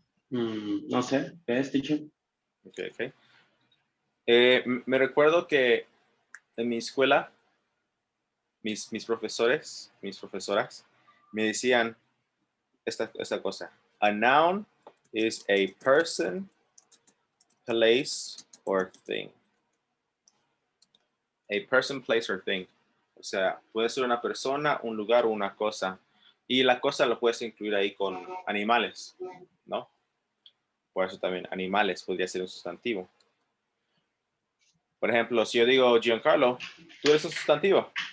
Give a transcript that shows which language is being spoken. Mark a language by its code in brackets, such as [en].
[es] No sé. ¿Qué es, teacher? Ok. Me recuerdo que en mi escuela, mis profesores, mis profesoras, me decían esta cosa. [en] A noun is a person, place, or thing. A person, place, or thing. [es] O sea, puede ser una persona, un lugar o una cosa. Y la cosa lo puedes incluir ahí con animales, ¿no? Por eso también animales podría ser un sustantivo. Por ejemplo, si yo digo Giancarlo, tú eres un sustantivo.